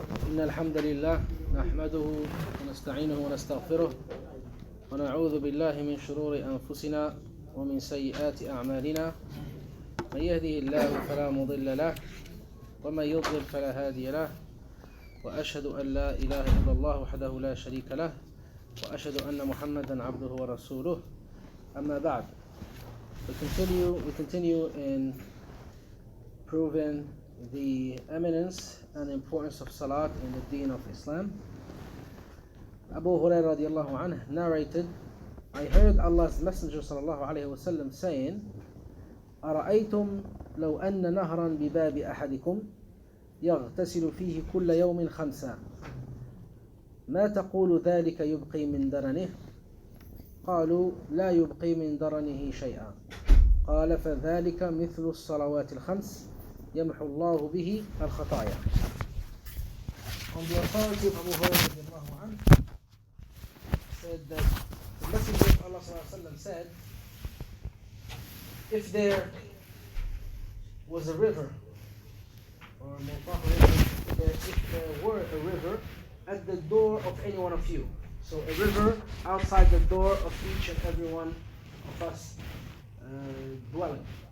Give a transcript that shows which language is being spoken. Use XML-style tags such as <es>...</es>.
<ar>إن الحمد لله نحمده ونستعينه ونستغفره ونعوذ بالله من شرور أنفسنا ومن سيئات أعمالنا. من يهده الله فلا مضل له ومن يضلل فلا هادي له، وأشهد أن لا إله إلا الله وحده لا شريك له، وأشهد أن محمدا عبده ورسوله. أما بعد.</ar> <en>We continue in proving the eminence and importance of Salat in the Deen of Islam. Abu Hurairah radiallahu anhu narrated, I heard Allah's Messenger sallallahu alayhi wa sallam saying,</en> <ar>أرأيتم لو أن نهرا بباب أحدكم يغتسل فيه كل يوم 5 ما تقول ذلك يبقي من درنه؟ قالوا لا يبقي من درنه شيئا. قال فذلك مثل الصلوات الخمس يمحو الله به الخطايا.</ar> <en>On the authority of Abu Hurairah said that the Messenger of Allah said, if there was a river, or if there were a river at the door of any one of you, so a river outside the door of each and every one of us dwelling.</en>